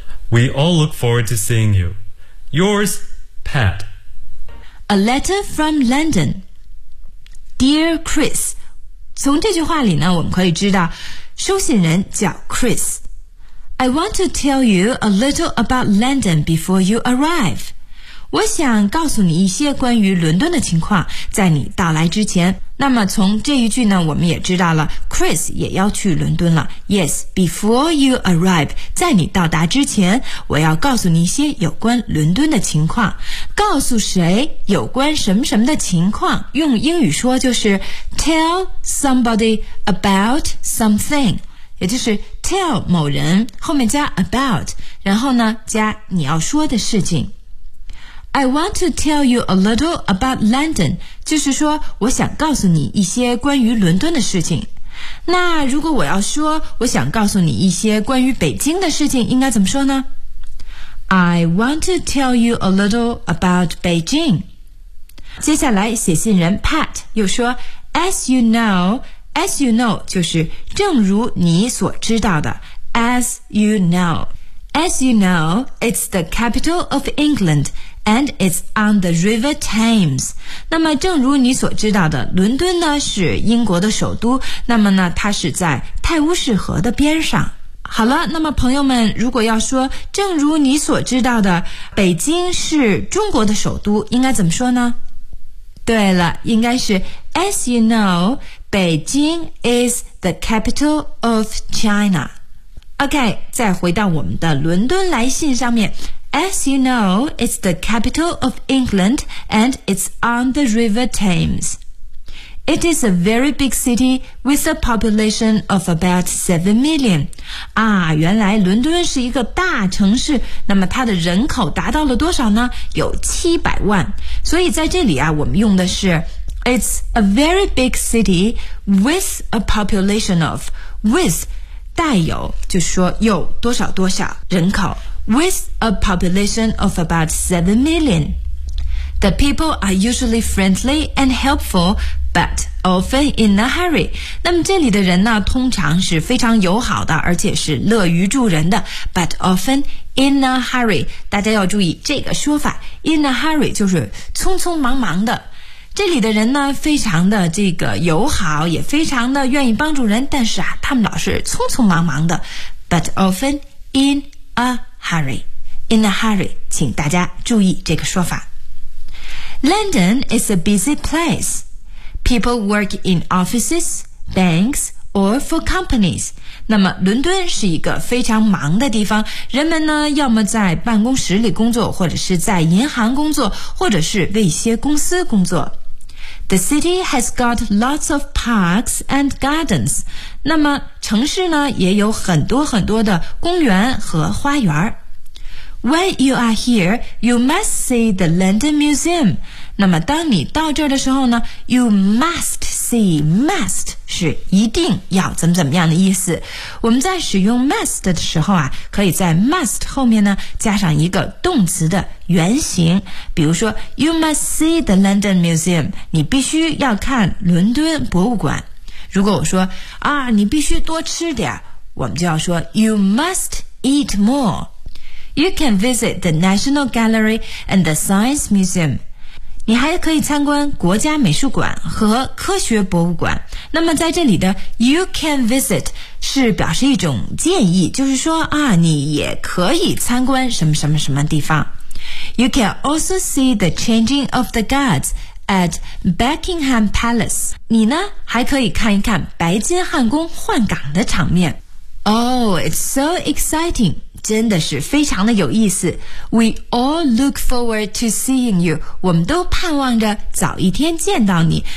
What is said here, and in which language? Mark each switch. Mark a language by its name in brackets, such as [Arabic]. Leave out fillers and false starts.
[English] We all look forward to seeing you. Yours, Pat. A letter from London. Dear Chris. [Chinese] 从这句话里呢，我们可以知道，收信人叫 Chris. [English] I want to tell you a little about London before you arrive. [Chinese] 我想告诉你一些关于伦敦的情况，在你到来之前。那么从这一句呢，我们也知道了 Chris 也要去伦敦了。 [English] Yes, before you arrive, [Chinese] 在你到达之前，我要告诉你一些有关伦敦的情况。告诉谁有关什么什么的情况，用英语说就是 [English] Tell somebody about something, [Chinese] 也就是 Tell 某人后面加 about, 然后呢加你要说的事情。 [English] I want to tell you a little about London. [Chinese] 就是说我想告诉你一些关于伦敦的事情。那如果我要说我想告诉你一些关于北京的事情应该怎么说呢？ [English] I want to tell you a little about Beijing. [Chinese] 接下来写信人 [English] Pat [Chinese] 又说 [English] As you know [Chinese] 就是正如你所知道的 [English] As you know, it's the capital of England. And it's on the River Thames. [Chinese] 那么正如你所知道的，伦敦呢是英国的首都，那么呢它是在泰晤士河的边上。好了，那么朋友们，如果要说正如你所知道的，北京是中国的首都，应该怎么说呢？对了，应该是 [English] As you know, Beijing is the capital of China. [Chinese] OK, 再回到我们的伦敦来信上面。 [English] As you know, it's the capital of England and it's on the River Thames. It is a very big city with a population of about 7 million. [Chinese] 啊，原来伦敦是一个大城市，那么它的人口达到了多少呢？有700万。所以在这里啊，我们用的是 [English] It's a very big city with a population of, [Chinese] with 带有，就是说有多少多少人口。 [English] With a population of about 7 million. The people are usually friendly and helpful, but often in a hurry. [Chinese] 那么这里的人呢，通常是非常友好的，而且是乐于助人的 [English] but often in a hurry. [Chinese] 大家要注意这个说法 [English] in a hurry [Chinese] 就是匆匆忙忙的。这里的人呢，非常的这个友好，也非常的愿意帮助人，但是啊，他们老是匆匆忙忙的 [English] but often in a hurry, [Chinese] 请大家注意这个说法。 [English] London is a busy place. People work in offices, banks, or for companies. [Chinese] 那么伦敦是一个非常忙的地方，人们呢要么在办公室里工作，或者是在银行工作，或者是为一些公司工作。 [English] The city has got lots of parks and gardens. [Chinese] 那么城市呢也有很多很多的公园和花园。 [English] When you are here, you must see the London Museum. [Chinese] 那么当你到这儿的时候呢 , [English] you must see, [Chinese] must 是一定要怎么怎么样的意思。我们在使用 must 的时候啊，可以在 must 后面呢加上一个动词的原形。比如说 [English] ,you must see the London Museum, [Chinese] 你必须要看伦敦博物馆。如果我说啊你必须多吃点，我们就要说 , [English] you must eat more. You can visit the National Gallery and the Science Museum. [Chinese] 你还可以参观国家美术馆和科学博物馆。那么在这里的 [English] You can visit [Chinese] 是表示一种建议，就是说啊，你也可以参观什么什么什么地方。 [English] You can also see the changing of the guards at Buckingham Palace. [Chinese] 你呢，还可以看一看白金汉宫换岗的场面。 [English] Oh, it's so exciting. [Chinese] 真的是非常的有意思。 [English] We all look forward to seeing you. [Chinese] 我们都盼望着早一天见到你。